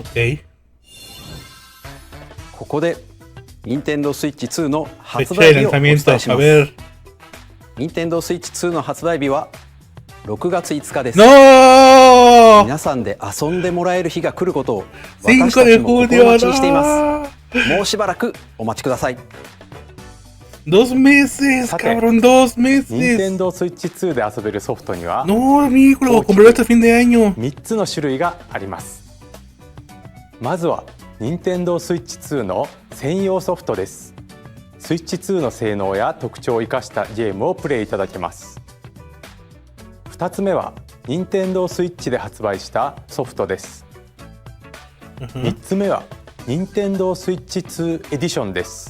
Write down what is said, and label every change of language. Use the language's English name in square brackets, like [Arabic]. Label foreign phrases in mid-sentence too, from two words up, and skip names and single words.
[Japanese] ここで任天堂スイッチ2の発売日をお伝えします。任天堂スイッチ2の発売日は6月5日です。皆さんで遊んでもらえる日が来ることを私たちも心待ちにしています。もうしばらくお待ちください。 [Spanish] 2 meses, cabrón, 2 meses. [Japanese] 任天堂スイッチ2で遊べるソフトには [Spanish] No, amigo, lo compré hasta fin de año. [Japanese] 3 つの種類があります。まずは任天堂スイッチ2の専用ソフトです。スイッチ2の性能や特徴を生かしたゲームをプレイいただけます。2つ目は任天堂スイッチで発売したソフトです。3つ目は任天堂スイッチ2エディションです。